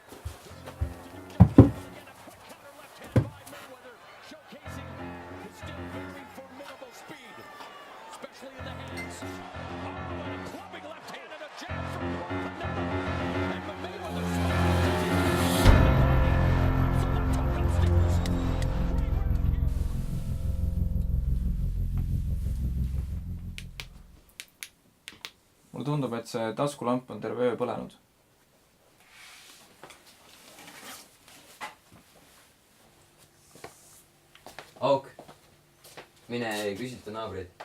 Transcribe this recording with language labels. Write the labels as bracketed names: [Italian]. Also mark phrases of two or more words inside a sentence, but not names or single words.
[English] Again, a quick counter left hand by Mayweather, showcasing his still very formidable speed, especially in the hands. Oh, and a clubbing left hand and a jab from Canelo. And Mayweather so left hook upstairs. Great round here. [Estonian] mulle tundub, et see taskulamp on terve öö põlenud. Auk, mine küsita naabreid.